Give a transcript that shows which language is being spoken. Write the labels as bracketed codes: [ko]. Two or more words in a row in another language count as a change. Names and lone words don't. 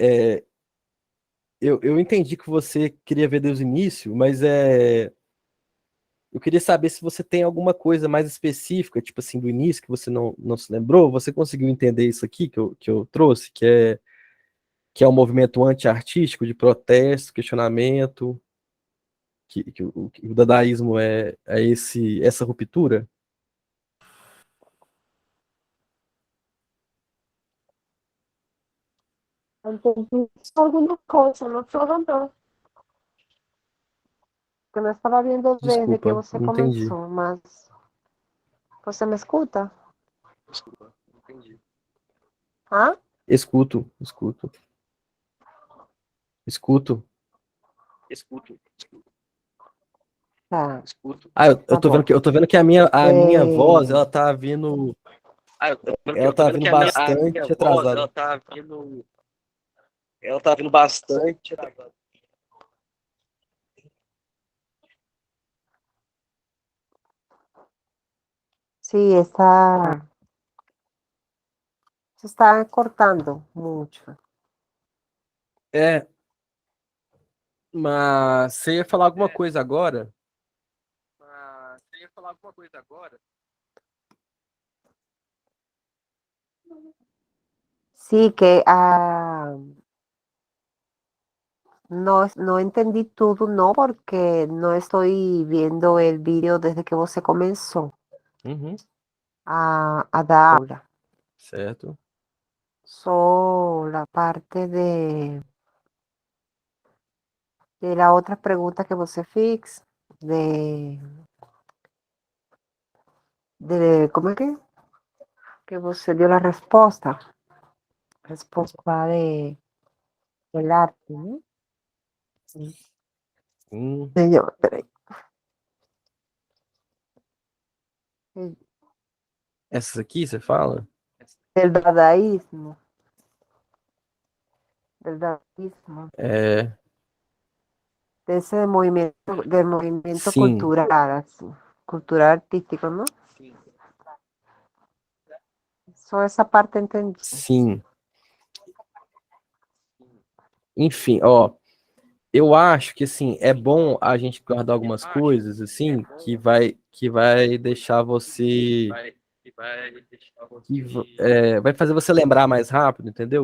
[pt] eu entendi que você queria ver desde o início, mas eu queria saber se você tem alguma coisa mais específica, tipo assim, do início, que você não se lembrou. Você conseguiu entender isso aqui que eu trouxe, que é um movimento anti-artístico, de protesto, questionamento, que o dadaísmo é essa ruptura? [es] entendí algunas cosas, no todo no, que no estaba viendo desde que [pt] Desculpa, você não entendi. comenzó, mas você me escuta? ¿Ah? Escuto, escuto, escuto. Tá, Ah, eu tá tô vendo bom. que a minha voz, Eh, ela tá vindo. Ela tá vindo bastante atrasada. Ela tá vindo bastante atrasada. [es] Sí, se está cortando mucho. [pt] É, mas você ia falar alguma coisa agora? [es] Sí, que no entendí todo, no, porque no estoy viendo el vídeo desde que você comenzó Uhum, a dar aula. [pt] certo. [es] Só la parte de la otra pregunta que [pt] você fez, [es] ¿cómo es que você dio la respuesta? Respuesta del arte, ¿no? Señor, [pt] peraí. Essas aqui, você fala? [es] Del dadaísmo. Del dadaísmo. [pt] É, [es] De ese movimiento, del movimiento [pt] sim, [es] cultural, así, cultural artístico, ¿no? [pt] Só essa parte entendi. sim. Enfim, ó, eu acho que assim é bom a gente guardar algumas coisas assim que vai deixar você vai fazer você lembrar mais rápido, entendeu?